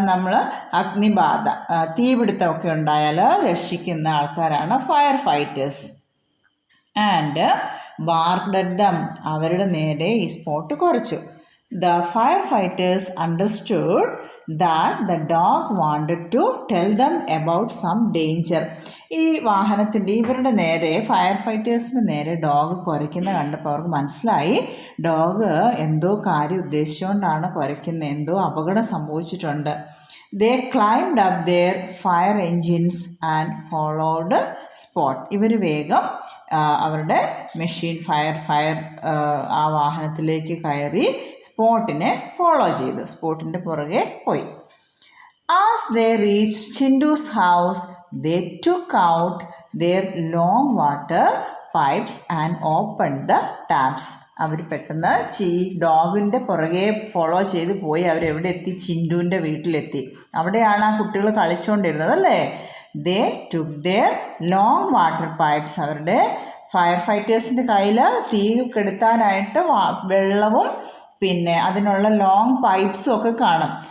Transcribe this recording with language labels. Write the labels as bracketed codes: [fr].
[ml] നമ്മൾ അഗ്നിബാധ, തീപിടുത്തമൊക്കെ ഉണ്ടായാൽ രക്ഷിക്കുന്ന ആൾക്കാരാണ് fire fighters. [en] and barked at them, [ml] അവരുടെ നേരെ ഈ സ്പോട്ട് കുറച്ചു. [en] The firefighters understood that the dog wanted to tell them about some danger. [ml] ഈ വാഹനത്തിൻ്റെ ഇവരുടെ നേരെ, ഫയർ ഫൈറ്റേഴ്സിന് നേരെ ഡോഗ് കുരയ്ക്കുന്ന കണ്ടപ്പോൾ അവർക്ക് മനസ്സിലായി ഡോഗ് എന്തോ കാര്യം ഉദ്ദേശിച്ചുകൊണ്ടാണ് കുരയ്ക്കുന്നത്, എന്തോ അപകടം സംഭവിച്ചിട്ടുണ്ട്. [en] They climbed up their fire engines and followed Spot. [ml] ഇവർ വേഗം അവരുടെ മെഷീൻ ഫയർ ആ വാഹനത്തിലേക്ക് കയറി സ്പോട്ടിനെ ഫോളോ ചെയ്തു, സ്പോട്ടിൻ്റെ പുറകെ പോയി. [en] As they reached Chintu's house, they took out their long water pipes and opened the taps. [ml] അവർ പെട്ടെന്ന് ഡോഗിൻ്റെ പുറകെ ഫോളോ ചെയ്ത് പോയി. അവരെവിടെ എത്തി? ചിൻറ്റുവിൻ്റെ വീട്ടിലെത്തി. അവിടെയാണ് ആ കുട്ടികൾ കളിച്ചുകൊണ്ടിരുന്നത് അല്ലേ. [en] they took their long water pipes, [ml] അവരുടെ ഫയർ ഫൈറ്റേഴ്സിൻ്റെ കയ്യിൽ തീ കെടുത്താനായിട്ട് വെള്ളവും പിന്നെ അതിനുള്ള ലോങ് പൈപ്സും ഒക്കെ കാണും.